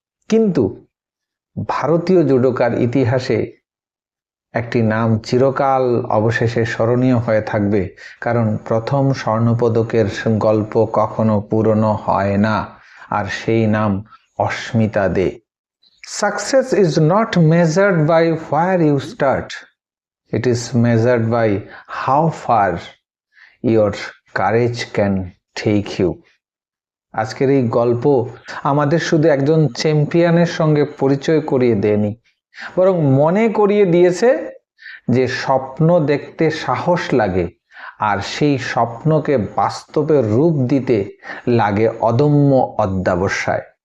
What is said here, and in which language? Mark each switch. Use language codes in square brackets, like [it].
[bn] কিন্তু ভারতীয় জুডোকার ইতিহাসে একটি নাম চিরকাল অবশেষে স্মরণীয় হয়ে থাকবে, কারণ প্রথম স্বর্ণপদকের গল্প কখনো পুরনো হয় না, আর সেই নাম অস্মিতা দে। [en] Success is not measured by where you start. It is measured by how far your courage can take you. [bn] আজকের এই গল্প আমাদের শুধু একজন চ্যাম্পিয়নের সঙ্গে পরিচয় করিয়ে দেয়নি, বরং মনে করিয়ে দিয়েছে যে স্বপ্ন দেখতে সাহস লাগে, আর সেই স্বপ্নকে বাস্তবে রূপ দিতে লাগে অদম্য অধ্যবসায়।